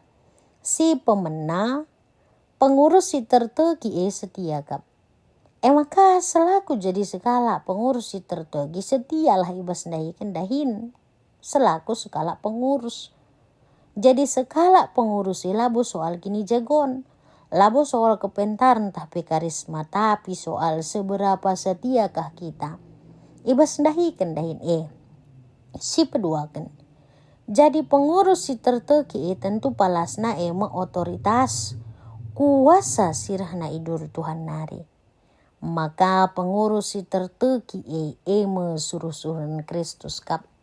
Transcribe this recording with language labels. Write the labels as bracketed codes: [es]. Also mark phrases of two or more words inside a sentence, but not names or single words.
[btx] Si pemena, pengurus si terteki setia kap. Maka selaku jadi sekala pengurus si terteki setialah ibas dahi kendahin. Selaku sekala pengurus. Jadi sekala pengurus labo soal kini jagon. Labo soal kepentaran tapi karisma. [id] Tapi soal seberapa setiakah kita. [btx] Ibas dahi kendahin si peduakan. Jadi pengurus si terteki tentu palasna otoritas. Kuasa sirahna idur Tuhan nari. Maka pengurus si terteki suruh-suruhan Kristus kap.